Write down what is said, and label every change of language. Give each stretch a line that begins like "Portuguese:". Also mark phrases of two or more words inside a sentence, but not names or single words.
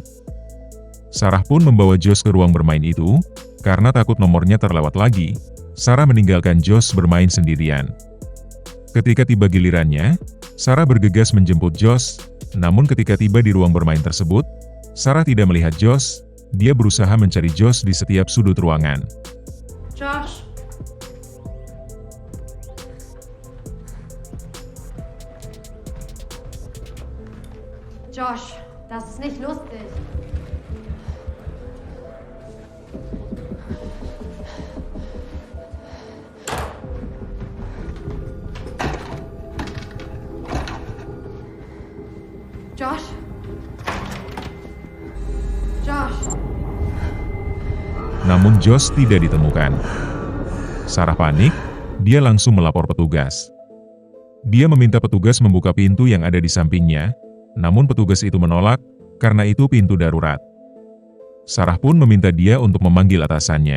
Indonesian: Sarah pun membawa Josh ke ruang bermain itu, karena takut nomornya terlewat lagi. Sarah meninggalkan Josh bermain sendirian. Ketika tiba gilirannya, Sarah bergegas menjemput Josh, namun ketika tiba di ruang bermain tersebut, Sarah tidak melihat Josh. Dia berusaha mencari Josh di setiap sudut ruangan. Josh?
German: Josh, das ist nicht lustig. Josh? Josh?
Indonesian: Namun Josh tidak ditemukan. Sarah panik, dia langsung melapor petugas. Dia meminta petugas membuka pintu yang ada di sampingnya, namun petugas itu menolak, karena itu pintu darurat. Sarah pun meminta dia untuk memanggil atasannya.